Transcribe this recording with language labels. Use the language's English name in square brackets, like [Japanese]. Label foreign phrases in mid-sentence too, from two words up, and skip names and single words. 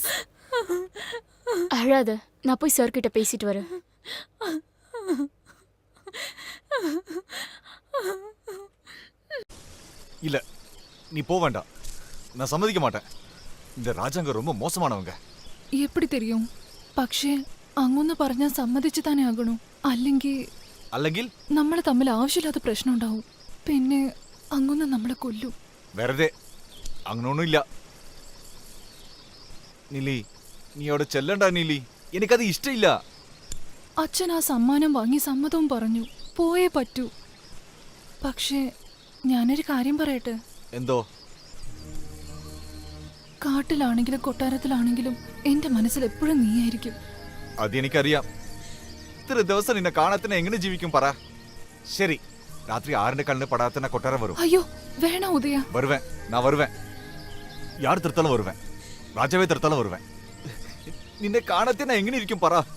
[Tamil] அழாத, நான் போய் சார் கிட்ட பேசிட்டு வரேன். இல்ல, நீ போக வேண்டாம். நான் சம்மதிக்க மாட்டேன். இந்த ராஜாங்க ரொம்ப மோசமானவங்க. எப்படி தெரியும்? [Malayalam] പക്ഷേ അങ്ങൊന്ന് പറഞ്ഞാൽ സമ്മതിച്ചു തന്നെ ആകണം. അല്ലെങ്കിൽ നമ്മളെ തമ്മിൽ ആവശ്യമില്ലാത്ത പ്രശ്നം ഉണ്ടാവും. പിന്നെ അങ്ങൊന്ന് നമ്മളെ കൊല്ലും. വെറുതെ അങ്ങനൊന്നും ഇല്ല. നീലി, നീ അവിടെ ചെല്ലണ്ട നീലി. എനിക്കത് ഇഷ്ടമില്ല. അച്ഛൻ ആ സമ്മാനം വാങ്ങി സമ്മതവും പറഞ്ഞു. പോയേ പറ്റൂ. പക്ഷേ ഞാനൊരു കാര്യം പറയട്ടെ. എന്തോ? കാട്ടിലാണെങ്കിലും കൊട്ടാരത്തിലാണെങ്കിലും എന്റെ മനസ്സിൽ എപ്പോഴും നീയായിരിക്കും. അതെനിക്കറിയാം. ഇത്ര ദിവസം നിന്നെ കാണാത്തന്നെ എങ്ങനെ ജീവിക്കും പറ. ശരി, രാത്രി 6 കണ്ണിന് പടാത്തന്നെ കൊട്ടാരം വരും. അയ്യോ വേണ ഉദയ. [Tamil] வருவேன், நான் வருவேன். யார் திருத்தாலும் வருவேன். ராஜாவே திருத்தாலும் வருவேன். [Malayalam] നിന്നെ കാണാത്തന്നെ എങ്ങനെ ഇരിക്കും പറ.